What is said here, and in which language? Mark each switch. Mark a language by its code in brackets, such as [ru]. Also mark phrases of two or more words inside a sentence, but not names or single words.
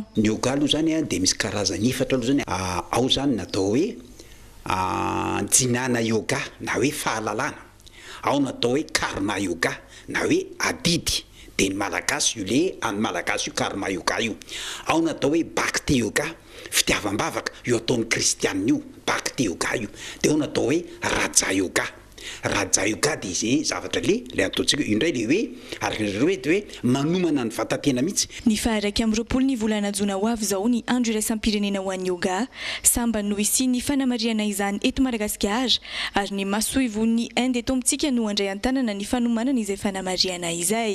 [mg] Ny yoga aloha zany dia misy karazany efatra aloha zany. Ao zany natao hoe jinana yoga na hoe fahalalana, ao natao hoe karma yoga na hoe adidy, dia ny malagasy io le any malagasy io karma yoga io. Ao natao hoe bhakti yoga, fitiavam-bavaka io ataon'ny kristianina io bhakti yoga io. Dia ao natao hoe raja yoga. Raja yoga dia izay zavatra le ataontsika indray le hoe ary hoe manomana ny vatatena mihitsy. Ny faha-raika amby roapolo ny volana jona ho avy izao ny andro iraisam-pirenena ho an'ny yoga, samba no isian'ny fanamariana izany eto Madagasikara ary ny masoivon'ny Inde eto amintsika no andray an-tanana ny fanomanana izay fanamariana izay.